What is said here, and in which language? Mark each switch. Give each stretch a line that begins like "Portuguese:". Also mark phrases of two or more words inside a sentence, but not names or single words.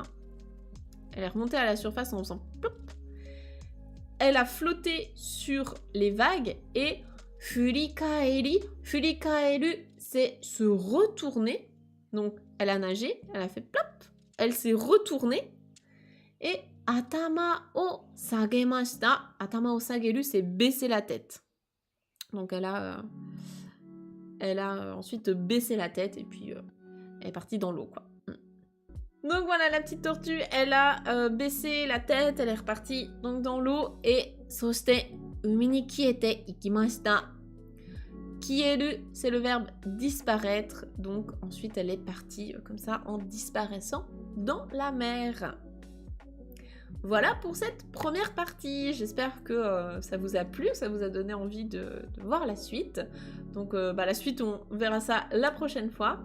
French: Elle est remontée à la surface en faisant plop. Elle a flotté sur les vagues et furikaeri. Furikaeru, c'est se retourner. Donc, elle a nagé, elle a fait plop. Elle s'est retournée. Et
Japanese: 頭を下げました. 頭を下げる,
French: c'est baisser la tête. Donc, elle a ensuite baissé la tête et puis elle est partie dans l'eau, quoi. Donc voilà, la petite tortue, elle a baissé la tête, elle est repartie donc dans l'eau et
Japanese: そして海に消えていきました.
French: Kieru, c'est le verbe disparaître, donc ensuite elle est partie comme ça en disparaissant dans la mer. Voilà pour cette première partie. J'espère que ça vous a plu, que ça vous a donné envie de voir la suite. Donc la suite, on verra ça la prochaine fois.